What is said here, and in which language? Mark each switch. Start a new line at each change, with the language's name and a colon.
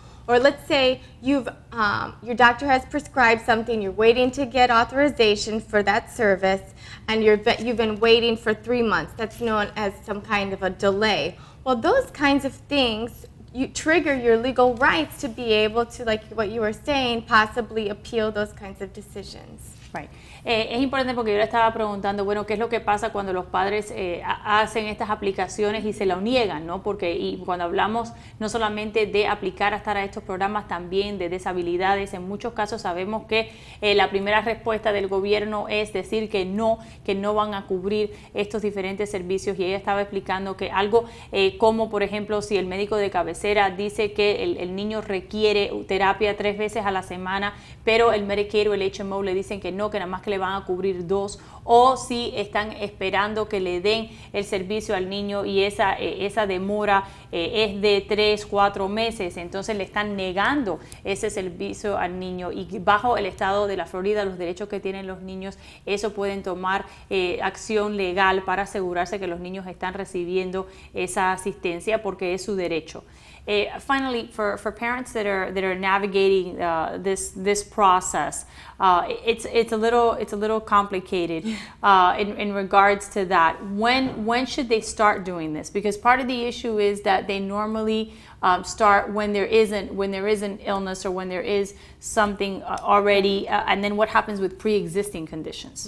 English: Or let's say your doctor has prescribed something, you're waiting to get authorization for that service, and you've been waiting for 3 months. That's known as some kind of a delay. Well, those kinds of things you trigger your legal rights to be able to, like what you were saying, possibly appeal those kinds of decisions. Right.
Spanish: Es importante porque yo le estaba preguntando, bueno, ¿qué es lo que pasa cuando los padres hacen estas aplicaciones y se lo niegan, ¿no? Porque y cuando hablamos no solamente de aplicar a estar a estos programas, también de deshabilidades, en muchos casos sabemos que la primera respuesta del gobierno es decir que no van a cubrir estos diferentes servicios, y ella estaba explicando que algo como, por ejemplo, si el médico de cabecera dice que el niño requiere terapia 3 veces a la semana, pero el Medicare o el HMO le dicen que no, que nada más que le van a cubrir 2, o si están esperando que le den el servicio al niño y esa demora es de 3, 4 meses, entonces le están negando ese servicio al niño, y bajo el estado de la Florida, los derechos que tienen los niños, eso pueden tomar acción legal para asegurarse que los niños están recibiendo esa asistencia porque es su derecho.
English: Finally, for parents that are navigating this process, it's a little complicated in regards to that. When should they start doing this? Because part of the issue is that they normally start when there is an illness or when there is something already, and then what happens with pre-existing conditions?